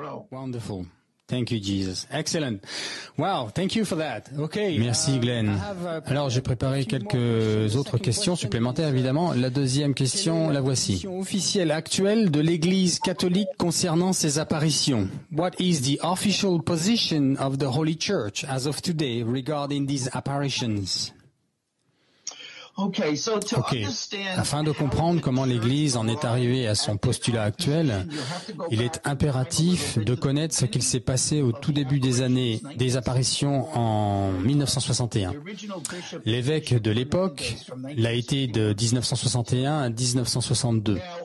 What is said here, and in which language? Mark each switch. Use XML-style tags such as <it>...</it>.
<en>Wonderful. Thank you, Jesus. Excellent. Wow, thank you for that. Okay.</en> <fr>Merci, Glenn. Alors, j'ai préparé quelques autres questions supplémentaires, évidemment. La deuxième question, la voici. Officielle actuelle de l'Église catholique concernant ces apparitions.</fr> <en>What is the official position of the Holy Church as of today regarding these apparitions? Ok.</en> <fr>Afin de comprendre comment l'Église en est arrivée à son postulat actuel, il est impératif de connaître ce qu'il s'est passé au tout début des années des apparitions en 1961. L'évêque de l'époque l'a été de 1961 à 1962.</fr>